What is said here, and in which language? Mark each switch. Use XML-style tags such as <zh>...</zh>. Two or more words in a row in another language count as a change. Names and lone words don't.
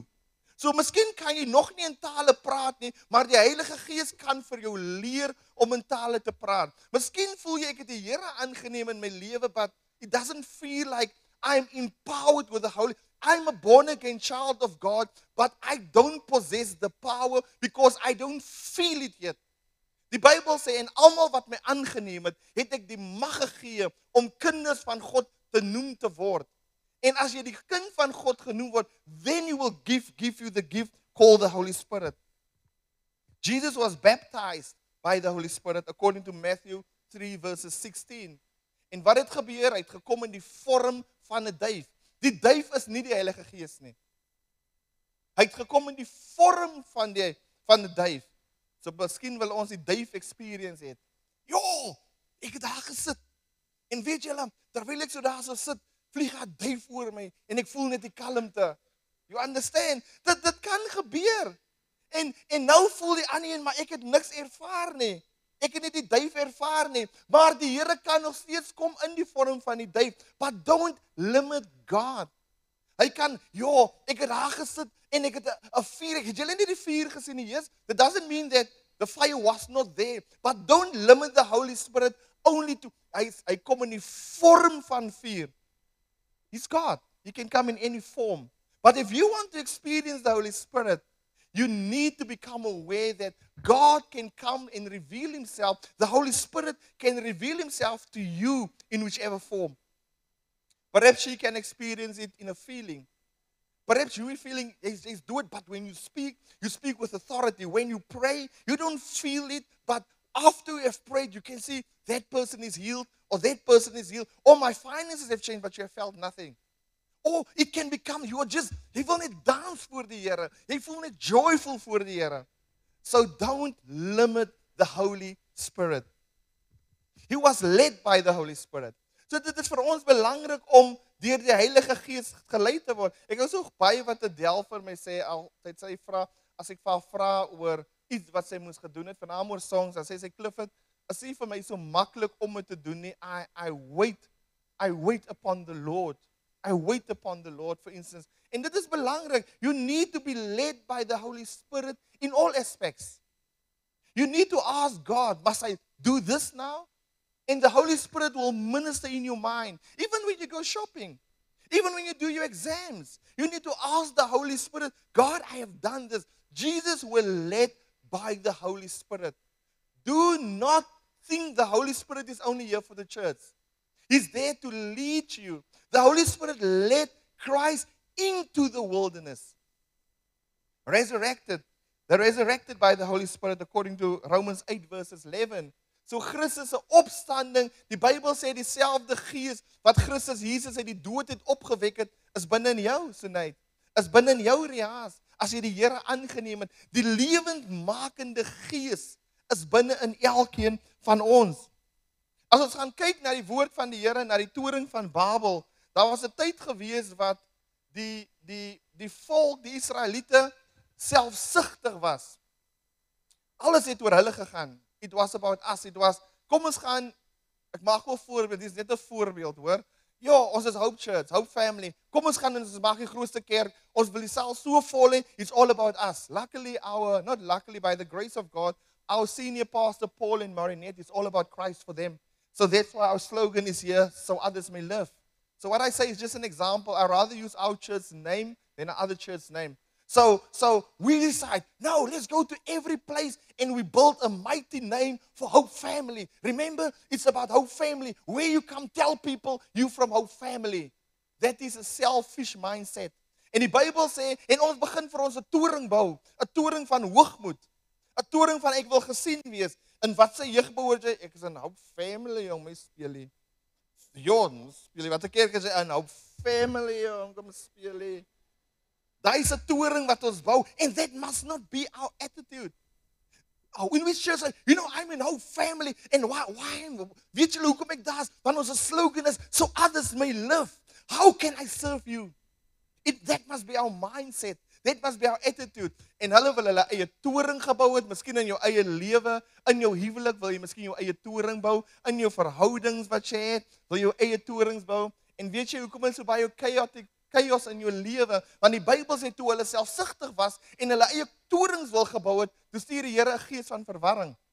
<af>So miskien kan jy nog nie in tale praat nie, maar die Heilige Gees kan vir jou leer om in tale te praat. Miskien voel jy ek het die Here aangeneem in my lewe,</af> <en>but it doesn't feel like I'm empowered with the Holy. I'm a born-again child of God, but I don't possess the power because I don't feel it yet.</en> <af>Die Bybel sê, en almal wat my aangeneem het, het ek die mag gegee om kinders van God te noem te word. En as jy die kind van God genoem word,</af> <en>then He will give you the gift called the Holy Spirit. Jesus was baptized by the Holy Spirit according to Matthew 3 verses 16.</en> <af>En wat het gebeur? Hy het gekom in die vorm van 'n duif. Die duif is nie die Heilige Gees nie. Hy het gekom in die vorm van 'n duif. So miskien wil ons die duif experience het. Ja, ek het daar gesit. En weet julle, terwyl ek so daar so sit, vlieg 'n duif oor my en ek voel net die kalmte.</af> <en>You understand?</en> <af>Dit kan gebeur. En nou voel die ander een, maar ek het niks ervaar nie. Ek het nie die duif ervaar nie, maar die Here kan nog steeds kom in die vorm van die duif.</af> <en>But don't limit God.</en> <af>Hy kan, ja, ek het daar gesit en ek het 'n vuur. Het julle nie die vuur gesien nie?</af> <en>Yes. That doesn't mean that the fire was not there. But don't limit the Holy Spirit only to,</en> <af>hy kom in die vorm van vuur.</af> <en>He's God. He can come in any form. But if you want to experience the Holy Spirit, you need to become aware that God can come and reveal Himself. The Holy Spirit can reveal Himself to you in whichever form. Perhaps you can experience it in a feeling. Perhaps you are feeling, it's do it, but when you speak with authority. When you pray, you don't feel it, but after you have prayed, you can see that person is healed, or that person is healed, or my finances have changed, but you have felt nothing. Or it can become,</en> <af>jy wil net dans voor die Here. Jy voel net joyful voor die Here.</af> <en>So don't limit the Holy Spirit. He was led by the Holy Spirit.</en> <af>So dit is vir ons belangrik om deur die Heilige Gees gelei te word. Ek hou so baie wat Adele vir my sê altyd sy vra as ek vir haar vra oor iets wat sy moes gedoen het, veral oor songs, dan sê sy Clifford, is nie vir my so maklik om dit te doen nie.</af> <en>I wait upon the Lord. I wait upon the Lord, for instance.</en> <af>En dit is belangrik.</af> <en>You need to be led by the Holy Spirit in all aspects. You need to ask God, must I do this now? And the Holy Spirit will minister in your mind. Even when you go shopping, even when you do your exams, you need to ask the Holy Spirit, God, I have done this. Jesus will lead by the Holy Spirit. Do not think the Holy Spirit is only here for the church. He's there to lead you. The Holy Spirit led Christ into the wilderness. Resurrected. They're resurrected by the Holy Spirit according to Romans 8 verses 11.</en> <af>So Christus se opstanding, die Bybel sê dieselfde Gees wat Christus Jesus uit die dood het opgewek het, is binne in jou, Sunay. Is binne in jou, Riaas, as jy die Here aangeneem het. Die lewendmakende Gees is binne in elkeen van ons. As ons gaan kyk na die woord van die Here, na die toring van Babel, daar was 'n tyd gewees wat die volk, die Israeliete, selfsugtig was. Alles het oor hulle gegaan.</af> <en>It was about us. It was,</en> <af>kom ons gaan, ek maak wel voorbeeld, dit is net 'n voorbeeld, hoor. Ja, ons is Hope Church, Hope Family. Kom ons gaan en ons maak die grootste kerk. Ons wil die saal so vol hê.</af> <en>It's all about us. Luckily, not luckily, by the grace of God, our senior pastor, Paul and Marinette, it's all about Christ for them. So that's why our slogan is here, so others may live. So what I say is just an example. I'd rather use our church's name than another church's name. So we decide, no, let's go to every place and we build a mighty name for Hope Family. Remember, it's about Hope Family. Where you come, tell people you from Hope Family. That is a selfish mindset.</en> <af>En die Bybel sê, en ons begin vir ons 'n toring bou, 'n toring van hoogmoed, 'n toring van ek wil gesien wees. In wat sy jeug behoort jy? Ek is in Hope Family, jong, my speelie. Jong, speelie, wat 'n kerk is hy in Hope Family, jong, kom speelie. Daar is 'n toring wat ons bou,</af> <en>and that must not be our attitude. In which church, I'm in Hope Family, and why?</en> <af>Weet julle hoekom ek daar is? Want ons slogan is,</af> <en>so others may live. How can I serve you? That must be our mindset. That must be our attitude.</en> <af>En hulle wil hulle eie toring gebou het, miskien in jou eie lewe, in jou huwelik wil jy miskien jou eie toring bou, in jou verhoudings wat jy het, wil jy jou eie torings bou. En weet jy hoekom is so baie chaos in jou lewe? Want die Bybel sê toe hulle selfsugtig was en hulle eie torings wil gebou het, toe stuur die Here 'n gees van verwarring.</af>